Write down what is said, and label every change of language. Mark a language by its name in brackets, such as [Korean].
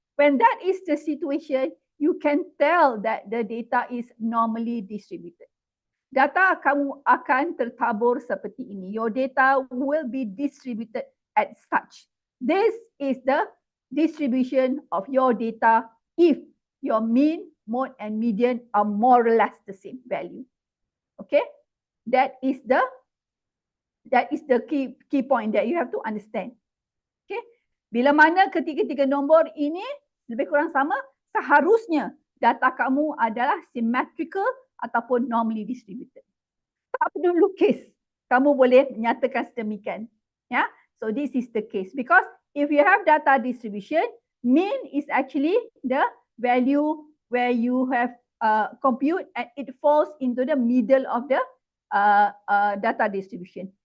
[English] When that is the situation, you can tell that the data is normally distributed. [Malay] Data kamu akan tertabur seperti ini. [English] Your data will be distributed as such. This is the distribution of your data if your mean, mode and median are more or less the same value. Okay? That is the key point that you have to understand. Okay? [Malay] Bila mana ketiga-tiga nombor ini lebih kurang sama, seharusnya data kamu adalah symmetrical ataupun normally distributed. Tak perlu lukis, kamu boleh menyatakan sedemikian. [English] Ya, so this is the case because if you have data distribution, mean is actually the value where you have compute and it falls into the middle of the data distribution.